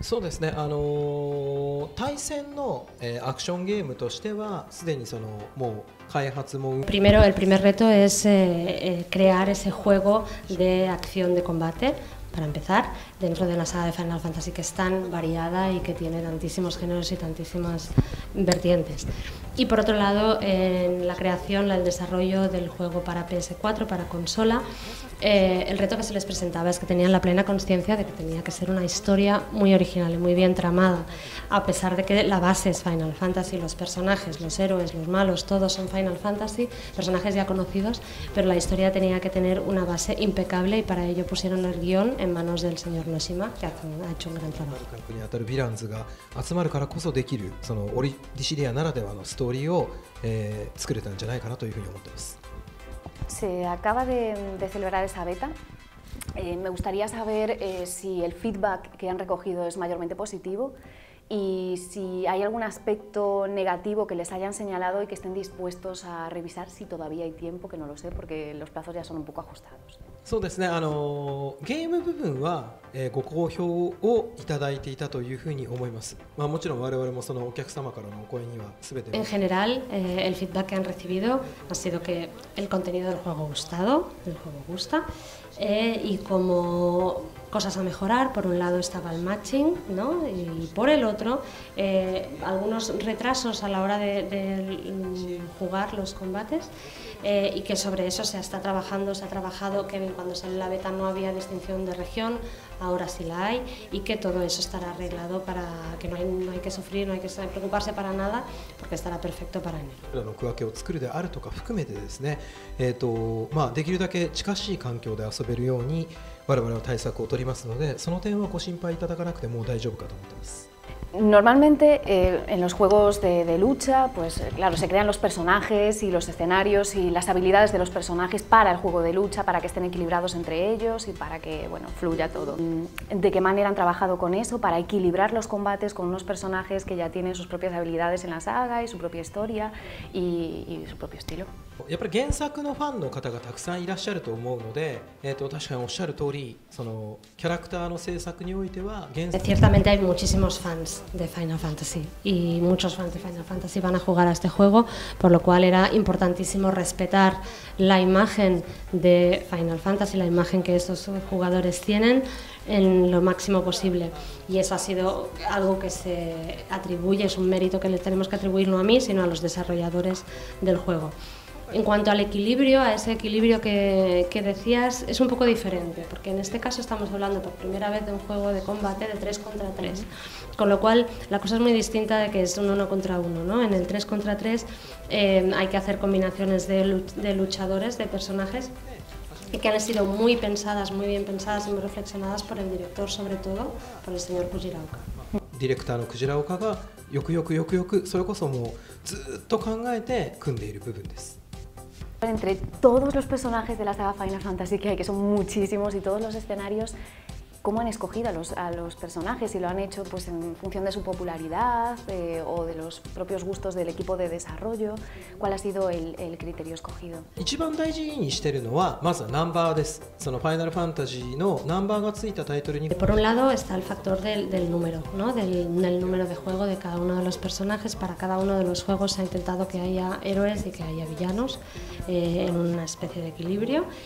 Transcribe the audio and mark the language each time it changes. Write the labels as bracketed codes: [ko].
[ja] そうですね、対戦のアクションゲームとしてはすでにもう開発も [es] Primero, el primer reto es crear ese juego de acción de combate. Para empezar, dentro de una saga de Final Fantasy que es tan variada y que tiene tantísimos géneros y tantísimas vertientes. Y por otro lado, en la creación, el desarrollo del juego para PS4, para consola, el reto que se les presentaba es que tenían la plena consciencia de que tenía que ser una historia muy original y muy bien tramada, a pesar de que la base es Final Fantasy, los personajes, los héroes, los malos, todos son Final Fantasy, personajes ya conocidos, pero la historia tenía que tener una base impecable y para ello pusieron el guión en manos del señor Noshima, que ha hecho un gran trabajo. [ja] にあたるヴィランズが集まるからこそできるディシディアならではのストーリーを作れたんじゃないかなというふうに思っています。 [es] Se acaba de celebrar esa beta. Me gustaría saber si el feedback que han recogido es mayormente positivo y si hay algún aspecto negativo que les hayan señalado y que estén dispuestos a revisar si todavía hay tiempo, que no lo sé, porque los plazos ya son un poco ajustados. [ja] そうですね、ゲーム部分はご好評をいただいていたというふうに思います。もちろん我々もそのお客様からのお声には全て [es] En general, el feedback que han recibido ha sido que el contenido del juego ha gustado, el juego gusta, y como cosas a mejorar, por un lado estaba el matching, ¿no? Y por el otro, algunos retrasos a la hora de jugar los combates, y que sobre eso se está trabajando, se ha trabajado, que cuando salió la beta no había distinción de región, ahora sí la hay, y que todo eso estará arreglado para que no hay que sufrir, no hay que preocuparse para nada, porque estará perfecto para enero. の区分けを作るであるとか含めてですね、できるだけ近しい環境で遊べるように我々は対策を取りますので、その点はご心配いただかなくても大丈夫かと思っています。 Normalmente en los juegos de lucha, pues claro, se crean los personajes y los escenarios y las habilidades de los personajes para el juego de lucha, para que estén equilibrados entre ellos y para que, bueno, fluya todo. ¿De qué manera han trabajado con eso para equilibrar los combates con unos personajes que ya tienen sus propias habilidades en la saga y su propia historia y su propio estilo? [ja] やっぱり原作のファンの方がたくさんいらっしゃると思うので、確かにおっしゃる通り、そのキャラクターの制作においては原作 [es] Ciertamente hay muchísimos fans de Final Fantasy y muchos fans de Final Fantasy van a jugar a este juego, por lo cual era importantísimo respetar la imagen de Final Fantasy, la imagen que estos jugadores tienen en lo máximo posible, y eso ha sido algo que se atribuye, es un mérito que le tenemos que atribuir no a mí, sino a los desarrolladores del juego. En cuanto al equilibrio, a ese equilibrio que decías, es un poco diferente, porque en este caso estamos hablando por primera vez de un juego de combate de 3 contra 3, con lo cual la cosa es muy distinta de que es un 1 contra 1, ¿no? En el 3 contra 3 hay que hacer combinaciones de luchadores, de personajes, y que han sido muy bien pensadas y muy reflexionadas por el director, sobre todo por el señor Fujiraoka. [ja] ディレクターのクジラ岡がよくそれこそもうずっと考えて組んでいる部分です。 [es] Entre todos los personajes de la saga Final Fantasy que hay, que son muchísimos, y todos los escenarios, ¿cómo han escogido a los personajes? ¿Y lo han hecho pues, en función de su popularidad o de los propios gustos del equipo de desarrollo? ¿Cuál ha sido el criterio escogido? [ja] 一番大事にしているのはまずはナンバーです。そのファイナルファンタジーのナンバーがついたタイトルに [es] Por un lado está el factor del número, ¿no? del número de juego de cada uno de los personajes. Para cada uno de los juegos se ha intentado que haya héroes y que haya villanos en una especie de equilibrio.